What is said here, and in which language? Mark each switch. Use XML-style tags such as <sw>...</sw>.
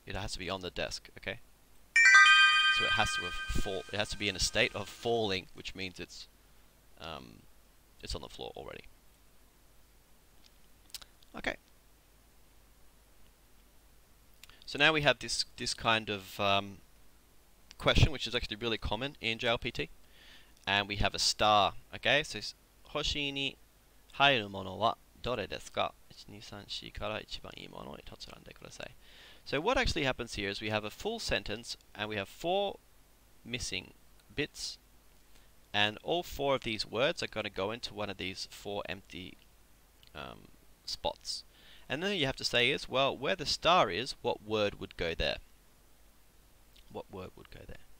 <en>It has to be on the desk. Okay, so it has to have it has to be in a state of falling, which means it's on the floor already. Okay. So now we have this kind of question, which is actually really common in JLPT, and we have a star. Okay, so</en> <ja>hoshi ni hairu mono wa dore desu ka? 1,2,3,4 から一番いいものを一つ選んでください.</ja> <en>So what actually happens here is we have a full sentence and we have 4 missing bits, and all 4 of these words are going to go into one of these 4 empty spots. And then you have to say is, well, where the star is, what word would go there? What word would go there?</en>